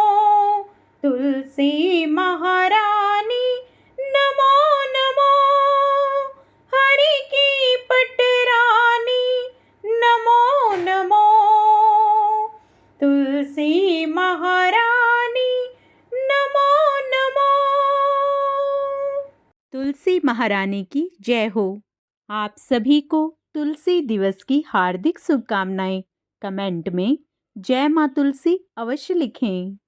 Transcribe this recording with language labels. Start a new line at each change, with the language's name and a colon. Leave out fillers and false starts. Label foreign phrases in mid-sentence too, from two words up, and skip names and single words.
Hindi: तुलसी महारानी, नमो नमो हरि की पटरानी, नमो नमो तुलसी महारानी, नमो नमो। तुलसी महारानी की जय हो। आप सभी को तुलसी दिवस की हार्दिक शुभकामनाएं। कमेंट में जय मां तुलसी अवश्य लिखें।